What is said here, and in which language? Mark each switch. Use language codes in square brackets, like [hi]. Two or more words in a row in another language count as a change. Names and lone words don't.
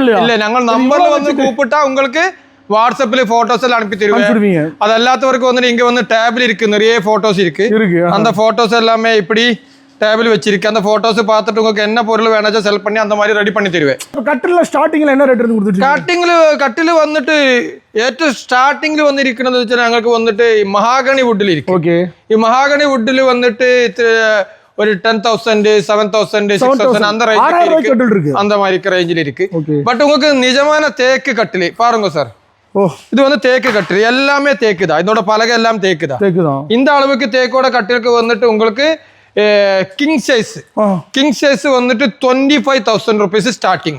[ta] இல்ல நாங்க நம்பர்ல வந்து கூப்பிட்டா உங்களுக்கு வாட்ஸ்அப்ல போட்டோஸ் எல்லாம் அனுப்பி தருவீங்க. அது எல்லாத்தவருக்கும் வந்து இங்க வந்து டேபிள் இருக்கு. நிறைய போட்டோஸ் இருக்கு. அந்த போட்டோஸ் எல்லாமே இப்படி டேபிள் வச்சிருக்கு. அந்த போட்டோஸ் பார்த்துட்டு உங்களுக்கு என்ன பொருள் வேணாச்சும் செல் பண்ணி அந்த மாதிரி ரெடி பண்ணி தருவேன். கட்டில ஸ்டார்டிங்ல என்ன ரேட் இருந்து கொடுத்துட்டு? கட்டில வந்துட்டு [ml] ഏറ്റവും സ്റ്റാർട്ടിംഗിൽ വന്നിരിക്കുന്നത് വെച്ചാൽ ഞങ്ങൾക്ക് വന്നിട്ട് മഹാഗണി വുഡിൽ ഇരിക്കും. ഓക്കെ. ഈ മഹാഗണി വുഡിൽ വന്നിട്ട് [ta] ஒரு 10,000 7,000 6,000 அந்த ரேஞ்சில் அந்த மாதிரி ரேஞ்சில் இருக்கு. பட் உங்களுக்கு நிஜமான தேக்கு கட்டில் பாருங்க சார். இது வந்து தேக்கு கட்டில் எல்லாமே தேக்கு தான். இதோட பலகை எல்லாம் தேக்கு தான். இந்த அளவுக்கு தேக்கோட கட்டிலுக்கு வந்துட்டு உங்களுக்கு [en] king size [ta] வந்துட்டு 25,000 rupees ஸ்டார்டிங்.